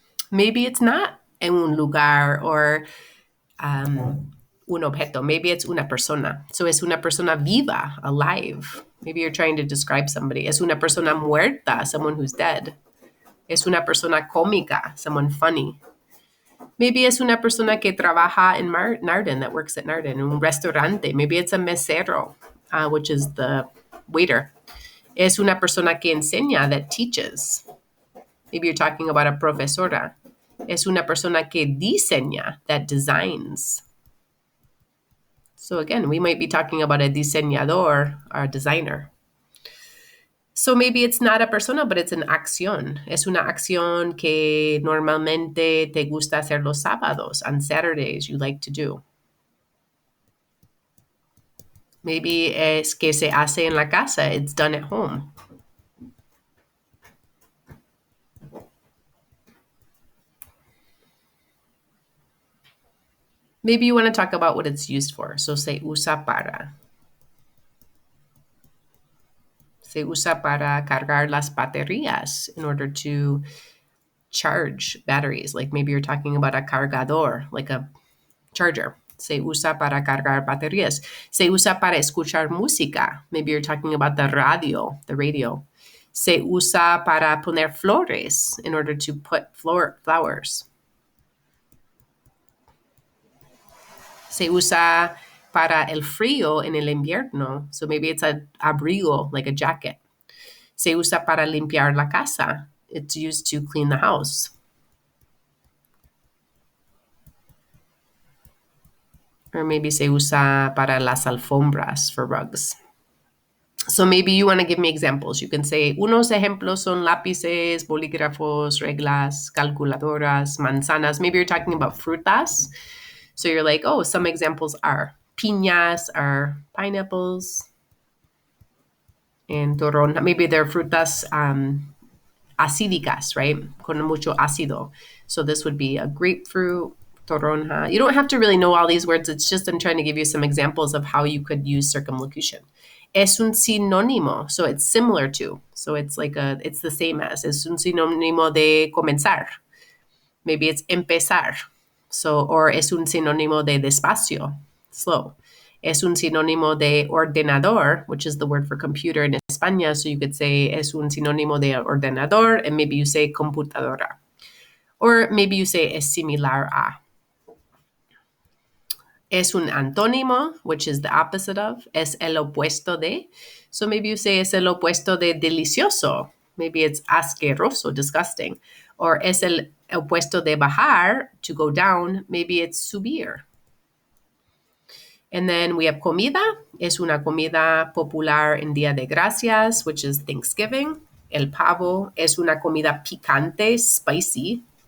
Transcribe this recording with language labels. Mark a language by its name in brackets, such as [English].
[English] Maybe it's not [Spanish] un lugar [English] or [Spanish] un objeto. [English] Maybe it's [Spanish] una persona. So es una persona viva, [English] alive. Maybe you're trying to describe somebody. [Spanish] Es una persona muerta, [English] someone who's dead. [Spanish] Es una persona cómica, [English] someone funny. [Spanish] Maybe es una persona que trabaja en Narden, [English] that works at Narden, [Spanish] un restaurante. Maybe it's a mesero, [English] which is the waiter. [Spanish] Es una persona que enseña, [English] that teaches. Maybe you're talking about a profesora. [Spanish] Es una persona que diseña, [English] that designs. So again, we might be talking about a diseñador or a designer. So maybe it's not a persona, but it's an acción. [Spanish] Es una acción que normalmente te gusta hacer los sábados. [English] On Saturdays, you like to do. [Spanish] Maybe es que se hace en la casa. [English] It's done at home. Maybe you want to talk about what it's used for. So [Spanish] se usa para. Se usa para cargar las baterías [English] in order to charge batteries. Like maybe you're talking about a cargador, like a charger. [Spanish] Se usa para cargar baterías. Se usa para escuchar música. [English] Maybe you're talking about the radio, the radio. [Spanish] Se usa para poner flores [English] in order to put flowers. [Spanish] Se usa para el frío en el invierno. [English] So maybe it's a abrigo, like a jacket. [Spanish] Se usa para limpiar la casa. [English] It's used to clean the house. [Spanish] Or maybe se usa para las alfombras, [English] for rugs. So maybe you want to give me examples. You can say, [Spanish] unos ejemplos son lápices, bolígrafos, reglas, calculadoras, manzanas. [English] Maybe you're talking about frutas. So you're like, oh, some examples are piñas, are pineapples, and toronja. Maybe they're [Spanish] frutas acídicas, [English] right? [Spanish] Con mucho ácido. [English] So this would be a grapefruit, toronja. You don't have to really know all these words. It's just I'm trying to give you some examples of how you could use circumlocution. [Spanish] Es un sinónimo, [English] so it's similar to. So it's like it's the same as. [Spanish] Es un sinónimo de comenzar. [English] Maybe it's [Spanish] empezar. So, or es un sinónimo de despacio, [English] slow. [Spanish] Es un sinónimo de ordenador, [English] which is the word for computer in España. So you could say [Spanish] es un sinónimo de ordenador, [English] and maybe you say computadora. Or maybe you say [Spanish] es similar a. Es un antónimo, [English] which is the opposite of. [Spanish] Es el opuesto de. [English] So maybe you say [Spanish] es el opuesto de delicioso. [English] Maybe it's asqueroso, disgusting. [Spanish] Or es el opuesto de bajar, [English] to go down. Maybe it's subir. And then we have comida. [Spanish] Es una comida popular en Día de Gracias, [English] which is Thanksgiving. [Spanish] El pavo es una comida picante, spicy.